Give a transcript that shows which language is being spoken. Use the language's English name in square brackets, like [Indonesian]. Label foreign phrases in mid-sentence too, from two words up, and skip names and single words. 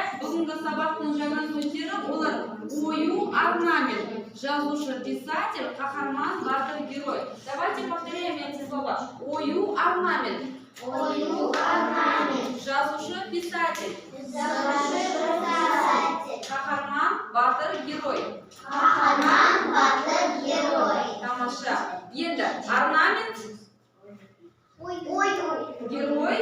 [Kazakh] Бүгінгі сабақтың жаңа сөздері олар ою, орнамент, жазушы, писатель, қаһарман, батыр, герой. [Russian] Давайте повторяем эти слова. [Kazakh] Ою, орнамент. Ою, орнамент. Жазушы, писатель. Жазушы, писатель. Қаһарман, батыр, герой. Қаһарман, батыр, герой. Тамаша. Енді орнамент, герой,